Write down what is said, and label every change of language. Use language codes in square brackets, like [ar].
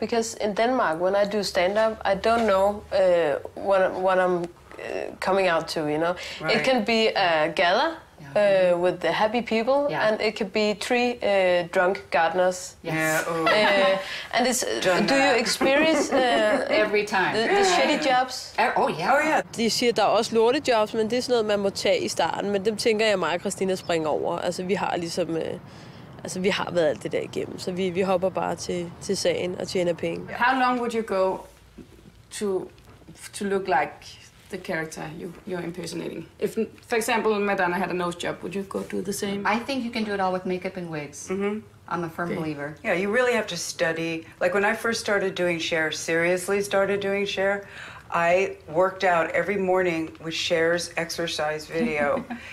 [en] Because in Denmark, when I do stand-up, I don't know what I'm coming out to, Right. It can be a gala with the happy people, and it could be 3 drunk gardeners. Yes. And it's, do you experience every time the shitty jobs? Oh yeah. [da] De siger, at der er også lortejobs, men det er sådan noget, man må tage i starten. Men dem tænker jeg, mig og Christina springer over. Altså, vi har ligesom... vi har været alt det der igennem, så vi hopper bare til sagen og tjener penge. [en] How long would you go to look like the character you're impersonating? If, for example, Madonna had a nose job, would you go do the same? I think you can do it all with makeup and wigs. I'm a firm believer. Yeah, you really have to study. Like when I first started doing Cher, seriously started doing Cher, I worked out every morning with Cher's exercise video.